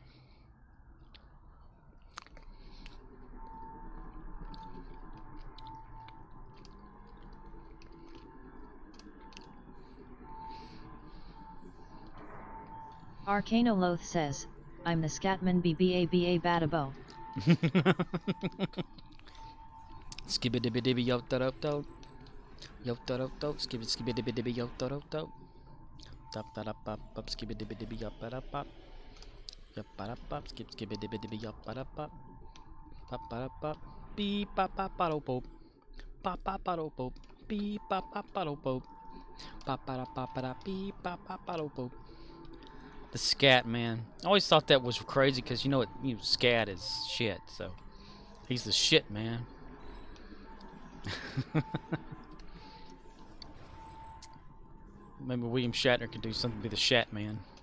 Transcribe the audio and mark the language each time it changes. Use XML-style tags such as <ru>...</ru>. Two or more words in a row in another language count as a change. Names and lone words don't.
<en>Arcanoloth says, I'm the Scatman BBABA Badabo. Skibby dibby dibby yo da do do. Yo da do do. Skibby dibby dibby yo da do do. Dop da da pop pop skibby dibby dibby yo ba da pop. Yo ba da pop skibby dibby dibby yo ba da pop. Pop ba da pop. Beep pop pop ba do pop. Pop pop ba do pop. Beep pop pop ba do pop. Pop ba da pop ba da beep pop pop ba do pop. The Scat Man. I always thought that was crazy because you know Scat is shit, so he's the shit man. Maybe William Shatner could do something to be the Shat Man.</en>